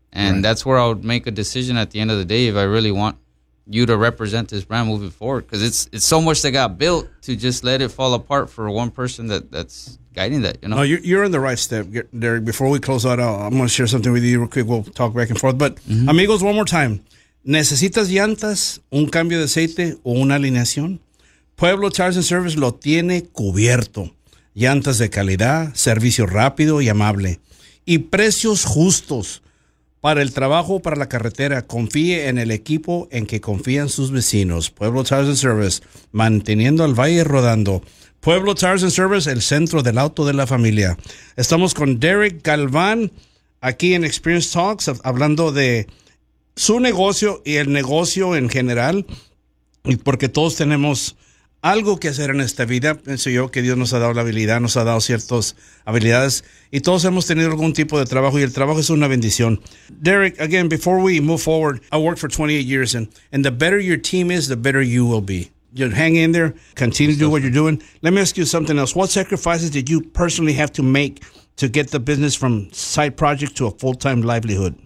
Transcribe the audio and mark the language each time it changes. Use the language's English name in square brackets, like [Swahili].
[English] And that's where I would make a decision at the end of the day if I really want you to represent this brand moving forward, because it's so much that got built to just let it fall apart for one person that's guiding that, you know? No, you're in the right step, Derek. Before we close out, I'm going to share something with you real quick. We'll talk back and forth. But amigos, one more time. [Spanish] ¿Necesitas llantas, un cambio de aceite o una alineación? Pueblo Tires and Service lo tiene cubierto. Llantas de calidad, servicio rápido y amable. Y precios justos. Para el trabajo, para la carretera, confíe en el equipo en que confían sus vecinos. Pueblo Tires and Service, manteniendo al valle rodando. Pueblo Tires and Service, el centro del auto de la familia. Estamos con Derek Galván, aquí en Experience Talks, hablando de su negocio y el negocio en general. Y porque todos tenemos algo que hacer en esta vida, pienso yo que Dios nos ha dado la habilidad, nos ha dado ciertas habilidades, y todos hemos tenido algún tipo de trabajo, y el trabajo es una bendición. [English] Derek, again, before we move forward, I worked for 28 years, and the better your team is, the better you will be. You hang in there, continue to do what you're doing. Let me ask you something else. What sacrifices did you personally have to make to get the business from side project to a full-time livelihood?